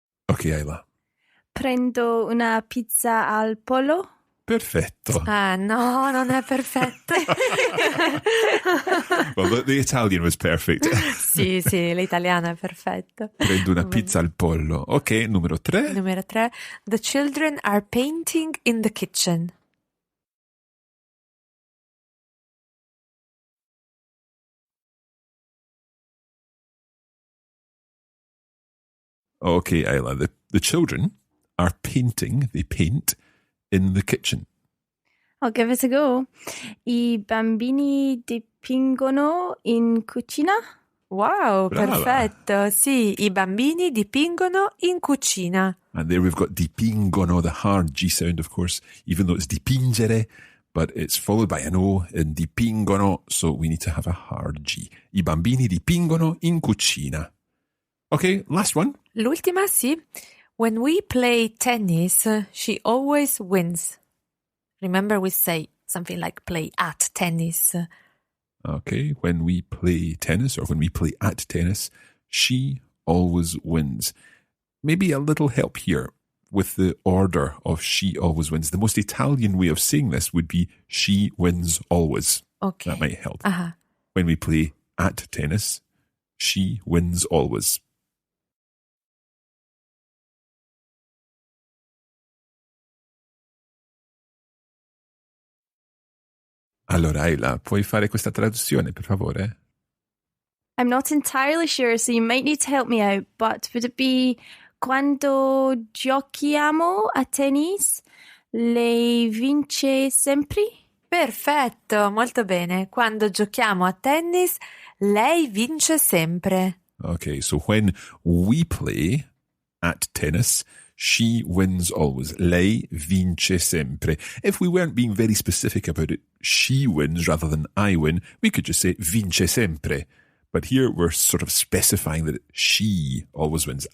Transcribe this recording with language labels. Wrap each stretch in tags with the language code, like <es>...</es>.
<en>Okay, Isla.</en> <it>Prendo una pizza al pollo. Perfetto. Ah, no, non è perfetto.</it> <en>Well, the Italian was perfect.</en> <it>Sì, l'italiano è perfetto. Prendo una pizza al pollo. Ok, numero 3. Numero 3.</it> <en>The children are painting in the kitchen. Okay, Isla. The children are painting, they paint, in the kitchen. I'll give it a go.</en> <it>I bambini dipingono in cucina.</it> <en>Wow,</en> <it>Brava. perfetto. Sì, i bambini dipingono in cucina.</it> <en>And there we've got dipingono, the hard G sound, of course, even though it's dipingere, but it's followed by an O in dipingono, so we need to have a hard G.</en> <it>I bambini dipingono in cucina.</it> <en>Okay, last one.</en> <it>L'ultima, sì.</it> <en>When we play tennis, she always wins. Remember, we say something like play at tennis. Okay, when we play tennis, or when we play at tennis, she always wins. Maybe a little help here with the order of she always wins. The most Italian way of saying this would be she wins always. Okay. That might help. Uh-huh. When we play at tennis, she wins always.</en> <it>Allora, Isla, puoi fare questa traduzione, per favore?</it> <en>I'm not entirely sure, so you might need to help me out, but would it be</en> <it>quando giochiamo a tennis, lei vince sempre? Perfetto, molto bene. Quando giochiamo a tennis, lei vince sempre.</it> <en>Okay, so when we play at tennis, she wins always.</en> <it>Lei vince sempre.</it> <en>If we weren't being very specific about it, she wins rather than I win, we could just say</en> <it>vince sempre.</it> <en>But here we're sort of specifying that she always wins.</en>